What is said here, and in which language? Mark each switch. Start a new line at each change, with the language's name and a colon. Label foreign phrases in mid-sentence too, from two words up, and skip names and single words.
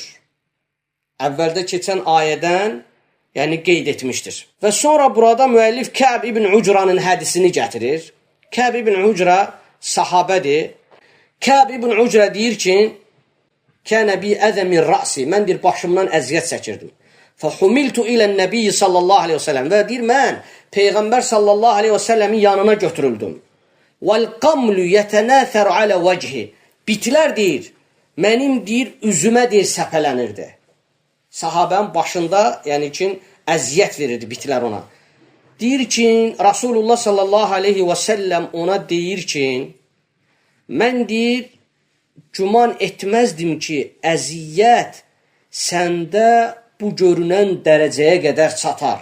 Azerbaijani: Əvvəldə keçən ayədən, yəni qeyd etmişdir. Və sonra burada müəllif Kəb ibn Ucranın hədisini gətirir. Kəb ibn Ucra sahabədir. Kəb ibn Ucra deyir ki,
Arabic: كان بي أذى من رأسي,
Azerbaijani: mən bir başımdan əziyyət çəkirdim.
Arabic: فَحُمِلْتُ إِلَى النَّبِيِّ صلى الله عليه وسلم.
Azerbaijani: Və deyir, mən Peyğəmbər
Arabic: صلى الله عليه وسلم
Azerbaijani: yanına götürüldüm.
Arabic: وَالْقَمْلُ يَتَنَاثَرُ عَلَى وَجْهِ.
Azerbaijani: Bitilər deyir, mənim deyir, üzümə deyir, səpələnirdi. Sahabənin başında, yəni ki, əziyyət verirdi bitilər ona. Deyir ki, Rasulullah
Arabic: صلى الله عليه وسلم
Azerbaijani: ona deyir ki, mən deyir, güman etməzdim ki, əziyyət səndə bu görünən dərəcəyə qədər çatar.